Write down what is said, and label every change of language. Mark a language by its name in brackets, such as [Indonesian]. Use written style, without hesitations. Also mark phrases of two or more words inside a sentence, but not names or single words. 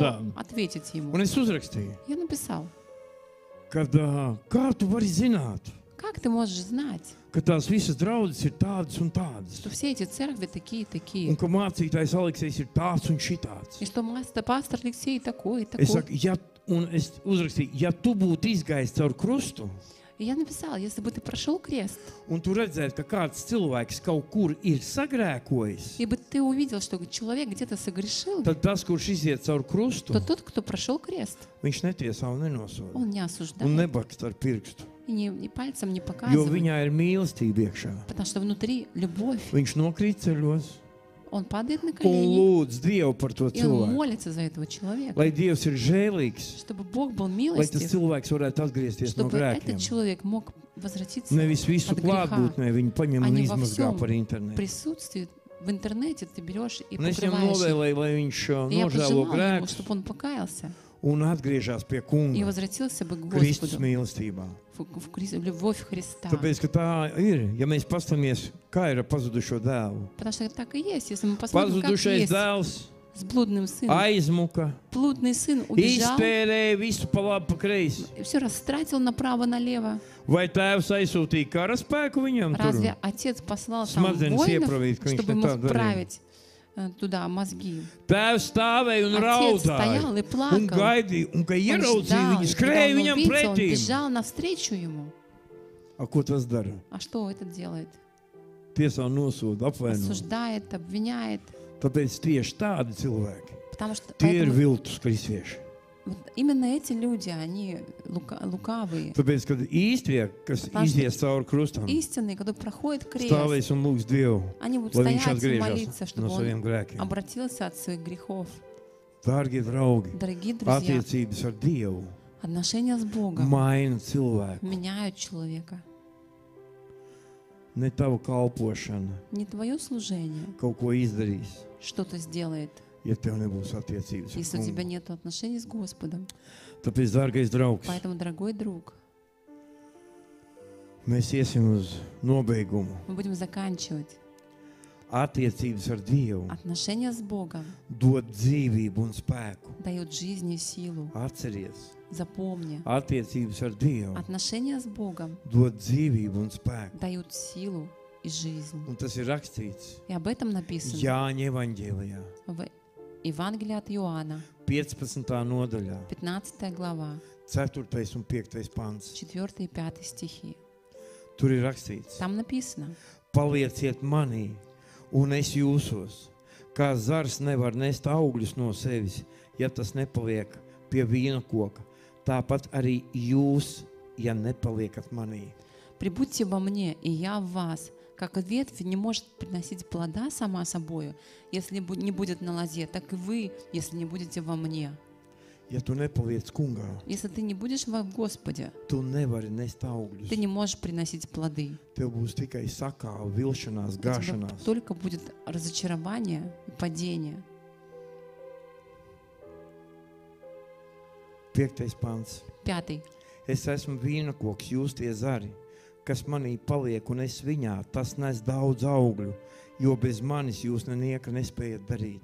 [Russian] Да. ответить ему. [Latvian] Un es uzrakstīju, [Russian] Я написал: [Latvian] kad kā tu vari zināt, [Russian] как ты можешь знать, [Latvian] ka tās visas draudzes ir tādas un tādas. [Russian] что все эти церкви такие и [Latvian] Un [Russian] такие, [Latvian] ka mācītājs Aleksejs ir tāds un šitāds. [Russian] и что пастор Алексей такой и [Latvian] Es [Russian] такой. [Latvian] saku, es uzrakstīju, ja tu būtu izgājis caur krustu, [Russian] И я написала: если бы ты прошел крест, [Latvian] un tu redzētu, ka kāds cilvēks kaut kur ir sagrēkojis, [Russian] и бы ты увидел, что человек где-то согрешил, [Latvian] tad tas, kurš iziet caur krustu, [Russian] то тот, кто прошел крест, [Latvian] viņš netiesā un nenosoda. [Russian] он не [Latvian] Un [Russian] осуждает [Latvian] nebakst ar pirkstu, [Russian] и и пальцем не [Latvian] jo [Russian] показывает, [Latvian] viņā ir mīlestība iekšā. [Russian] потому что внутри любовь. [Latvian] Viņš nokrīt ceļos [Russian] Он падает на [Latvian] un [Russian] колени, [Latvian] lūdz Dievu par to [Russian] и он [Latvian] cilvēku. [Russian] молится за этого человека, [Latvian] Lai Dievs ir žēlīgs, [Russian] чтобы Бог был [Latvian] lai tas [Russian] милостив, [Latvian] cilvēks varētu atgriezties no [Russian] чтобы этот [Latvian] grēkiem. [Russian] человек мог возвратиться [Latvian] Nevis visu [Russian] от греха, [Latvian] klātbūtnē viņu paņem [Russian] а [Latvian] un [Russian] не во [Latvian] izmazgā [Russian] всем [Latvian] par internetu. [Russian] присутствии в интернете ты берешь и [Latvian] Un es viņam [Russian] покрываешь их. [Latvian] novēlēju, lai viņš [Russian] И я [Latvian] nožēlo [Russian] пожелал ему, [Latvian] grēkus [Russian] чтобы он покаялся [Latvian] un atgriežas pie [Russian] и [Latvian] kunga [Russian] возвратился бы к [Latvian] Kristus [Russian] Господу, [Latvian] mīlestībā. [Russian] в любовь Христа. [Latvian] Tāpēc, ka tā ir, ja mēs paskatāmies, kā ir ar pazudušo dēlu. [Russian] Потому что так и есть. Если мы посмотрим, как [Latvian] Pazudušais [Russian] есть [Latvian] dēls [Russian] с блудным сыном. [Latvian] aizmuka, [Russian] Блудный сын убежал, [Latvian] iztērēja visu pa labi, pa kreisi. [Russian] все растратил направо-налево. [Latvian] Vai tēvs aizsūtīja karaspēku viņam tur? [Russian] Разве отец послал там [Latvian] Smadzenes [Russian] воинов, [Latvian] iepravīt, ka viņš [Russian] чтобы [Latvian] ne [Russian] ему [Latvian] tā darīja. [Russian] вправить туда мозги? [Latvian] Tēvs stāvēja un [Russian] Отец стоял [Latvian] raudāja. [Russian] и плакал. [Latvian] Un gaidīja, un ka [Russian] Он [Latvian] ieraudzīja [Russian] ждал, [Latvian] viņu, [Russian] и когда [Latvian] skrēja [Russian] он [Latvian] viņam [Russian] увидел, он [Latvian] pretī. [Russian] бежал навстречу ему. [Latvian] A, ko tas dara? [Russian] А что этот делает? [Latvian] Tiesā nosūda, apvaino. [Russian] Осуждает, обвиняет. [Latvian] Tāpēc tieši tādi cilvēki, [Russian] Потому что [Latvian] tie ir [Russian] поэтому [Latvian] viltus kristieši. [Russian] вот именно эти люди, они лукавые. [Latvian] Tāpēc, kad īstie, kas [Russian] Потому что [Latvian] izies cauri krustam, [Russian] Истинные, которые проходят крест, [Latvian] stāvēs un lūgs Dievu, [Russian] они будут [Latvian] lai viņš [Russian] стоять и молиться, [Latvian] atgriežas [Russian] чтобы [Latvian] no saviem [Russian] он [Latvian] grēkiem. [Russian] обратился от своих грехов. [Latvian] Dārgie draugi, [Russian] Дорогие друзья, [Latvian] attiecības ar Dievu [Russian] отношения с Богом [Latvian] maina cilvēku. [Russian] меняют человека. [Latvian] Ne tava kalpošana [Russian] Не твое служение [Latvian] kaut ko izdarīs, [Russian] что-то сделает, [Latvian] ja tev nebūs attiecības ar [Russian] если у тебя [Latvian] Kungu. [Russian] нет отношений с Господом. [Latvian] Tāpēc, dārgais draugs, [Russian] Поэтому, дорогой друг, [Latvian] mēs iesim uz nobeigumu. [Russian] мы будем заканчивать. [Latvian] Attiecības ar Dievu [Russian] Отношения с Богом [Latvian] dod dzīvību un spēku. [Russian] дают жизнь и силу. [Latvian] Atceries, [Russian] Запомни, [Latvian] attiecības ar Dievu [Russian] отношения с Богом [Latvian] dod dzīvību un spēku. [Russian] дают силу и жизнь. [Latvian] Un tas ir rakstīts [Russian] И об этом написано [Latvian] Jāņa evaņģēlijā, [Russian] в Евангелии от Иоанна, [Latvian] 15. nodaļā, [Russian] 15 глава, [Latvian] 4. un 5. pants. [Russian] 4 и 5 стихи. [Latvian] Tur ir rakstīts: [Russian] Там написано: [Latvian] Palieciet manī, un es jūsos, kā zars nevar nest augļus no sevis, ja tas nepaliek pie vīna koka. Tāpat arī jūs, ja nepaliekat manī. [Russian] «Прибудьте во мне, и я в вас, как ветвь не может приносить плода сама собою, если не будет на лозе, так и вы, если не будете во мне». [Latvian] Ja tu nepaliec kungā, [Russian] Если ты не будешь во Господе, [Latvian] tu nevari nest [Russian] ты [Latvian] augļus. [Russian] не можешь приносить плоды. [Latvian] Tev būs tikai sakāva, vilšanās, [Russian] У тебя [Latvian] gāšanās. [Russian] только будет разочарование и падение. [Latvian] 5. pants. 5. Es esmu vīnakoks, jūs tie zari, kas manī paliek un es viņā, tas nes daudz augļu, jo bez manis jūs nenieka nespējat darīt.